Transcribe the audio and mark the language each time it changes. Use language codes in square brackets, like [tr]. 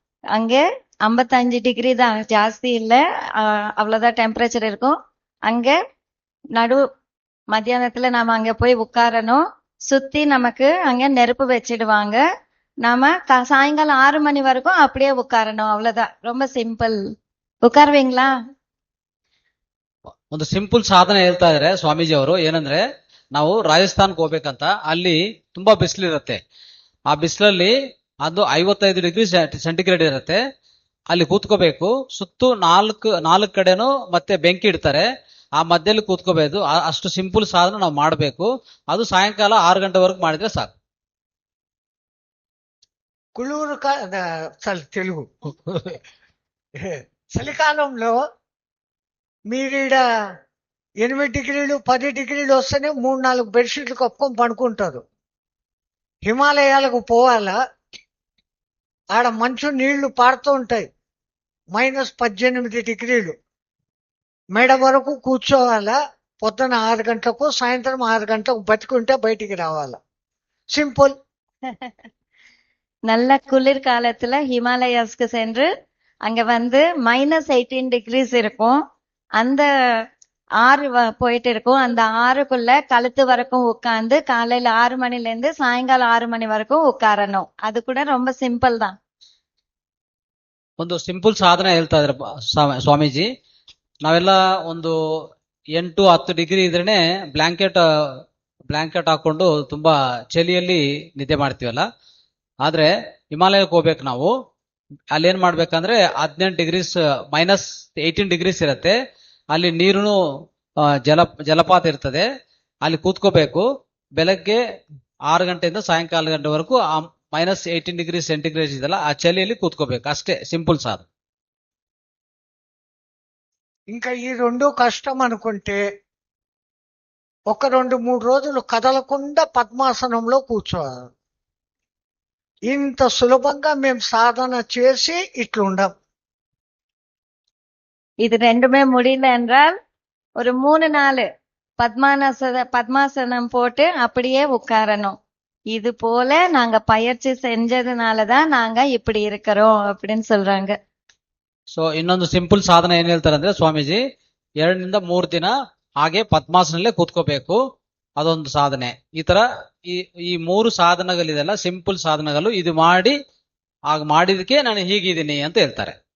[ta] அங்க 55 டிகிரி தான், ஜாஸ்தி இல்ல, அவ்வளவுதான் டெம்பரேச்சர் இருக்கும். அங்க நடு மத்தியானத்துல நாம அங்க போய் உட்காரணும். சுத்தி நமக்கு அங்க நெருப்பு வச்சிடுவாங்க. நாம சாயங்காலம் 6 மணி வரைக்கும் அப்படியே உட்காரணும், அவ்வளவுதான். ரொம்ப சிம்பிள். ಉಕ್ಕಾರ್ವಿಂಗ್ಲಾ? [kn] ಒಂದು ಸಿಂಪಲ್ ಸಾಧನೆ ಹೇಳ್ತಾ ಇದಾರೆ ಸ್ವಾಮೀಜಿ ಅವರು. ಏನಂದ್ರೆ, ನಾವು ರಾಜಸ್ಥಾನ್ಗೆ ಹೋಗ್ಬೇಕಂತ, ಅಲ್ಲಿ ತುಂಬಾ ಬಿಸಿಲಿರುತ್ತೆ. ಆ ಬಿಸಿಲಲ್ಲಿ ಅದು 55 ಡಿಗ್ರಿ ಸೆಂಟಿಗ್ರೇಡ್ ಇರುತ್ತೆ. ಅಲ್ಲಿ ಕೂತ್ಕೋಬೇಕು. ಸುತ್ತು ನಾಲ್ಕು ಕಡೆನೂ ಮತ್ತೆ ಬೆಂಕಿ ಇಡ್ತಾರೆ. ಆ ಮಧ್ಯದಲ್ಲಿ ಕೂತ್ಕೋಬೇಕು. ಅಷ್ಟು ಸಿಂಪಲ್ ಸಾಧನೆ ನಾವು ಮಾಡಬೇಕು. ಅದು ಸಾಯಂಕಾಲ 6 ಗಂಟೆವರೆಗೂ ಮಾಡಿದ್ರೆ ಸಾಕು. [te] కుళూరు తెలుగు చలికాలంలో మీరీడ 8 డిగ్రీలు 10 డిగ్రీలు వస్తేనే 3-4 బెడ్షీట్లు కప్పుకొని పడుకుంటారు. హిమాలయాలకు పోవాలా, ఆడ మంచు నీళ్లు పారుతూ ఉంటాయి, -18 డిగ్రీలు. మెడ వరకు కూర్చోవాలా. పొద్దున 6 గంటలకు, సాయంత్రం 6 గంటలకు బతికుంటే బయటికి రావాలా. సింపుల్. [ta] நல்ல குளிர் காலத்துல ஹிமாலயாஸ்க்கு சென்று அங்க வந்து -18 டிகிரிஸ் இருக்கும். அந்த ஆறு போயிட்டு இருக்கும். அந்த ஆறுக்குள்ள கழுத்து வரைக்கும் உட்கார்ந்து காலையில 6 மணில இருந்து சாயங்காலம் 6 மணி வரைக்கும் உட்காரணும். அது கூட ரொம்ப ಸಿಂಪಲ್ தான். [kn] ಒಂದು ಸಿಂಪಲ್ ಸಾಧನೆ ಹೇಳ್ತಾ ಇದ್ರೆ ಸ್ವಾಮೀಜಿ. ನಾವೆಲ್ಲ ಒಂದು 8-10 ಡಿಗ್ರಿ ಇದ್ರೇನೆ ಬ್ಲಾಂಕೆಟ್ ಹಾಕೊಂಡು ತುಂಬಾ ಚಳಿಯಲ್ಲಿ ನಿದ್ದೆ ಮಾಡ್ತೀವಲ್ಲ. ಆದ್ರೆ ಹಿಮಾಲಯಕ್ಕೆ ಹೋಗ್ಬೇಕು ನಾವು. ಅಲ್ಲಿ ಏನ್ ಮಾಡ್ಬೇಕಂದ್ರೆ 18 ಡಿಗ್ರೀಸ್ -18 ಡಿಗ್ರೀಸ್ ಇರತ್ತೆ. ಅಲ್ಲಿ ನೀರು ಜಲಪಾತ ಇರ್ತದೆ. ಅಲ್ಲಿ ಕೂತ್ಕೋಬೇಕು. ಬೆಳಗ್ಗೆ 6 ಗಂಟೆಯಿಂದ ಸಾಯಂಕಾಲ ಗಂಟೆವರೆಗೂ ಆ -18 ಡಿಗ್ರಿ ಸೆಂಟಿಗ್ರೇಡ್ ಇದೆಲ್ಲ, ಆ ಚಳಿಯಲ್ಲಿ ಕೂತ್ಕೋಬೇಕು. ಅಷ್ಟೇ [te] సింపుల్ సాధన. ఇంకా ఈ రెండు కష్టం అనుకుంటే ఒక 2-3 రోజులు కదలకుండా పద్మాసనంలో కూర్చోవాలి. ఇంత సులభంగా మేము సాధన చేసి ఇట్లుండం. [ta] இது ரெண்டுமே முடியல என்றால் ஒரு 3-4 பத்மாசனம் போட்டு அப்படியே உட்காரணும். இது போல நாங்க பயிற்சி செஞ்சதுனாலதான் நாங்க இப்படி இருக்கிறோம் அப்படின்னு சொல்றாங்க. [kn] ಸೊ ಇನ್ನೊಂದು ಸಿಂಪಲ್ ಸಾಧನೆ ಏನ್ ಹೇಳ್ತಾರೆ ಅಂದ್ರೆ ಸ್ವಾಮೀಜಿ, 2-3 ದಿನ ಹಾಗೆ ಪದ್ಮಾಸನಲ್ಲೇ ಕೂತ್ಕೋಬೇಕು. ಅದೊಂದು ಸಾಧನೆ. ಈ ತರ ಈ 3 ಸಾಧನಗಳಿದೆಲ್ಲ ಸಿಂಪಲ್ ಸಾಧನಗಳು. ಇದು ಮಾಡಿದಕ್ಕೆ ನಾನು ಹೀಗಿದ್ದೀನಿ ಅಂತ ಹೇಳ್ತಾರೆ.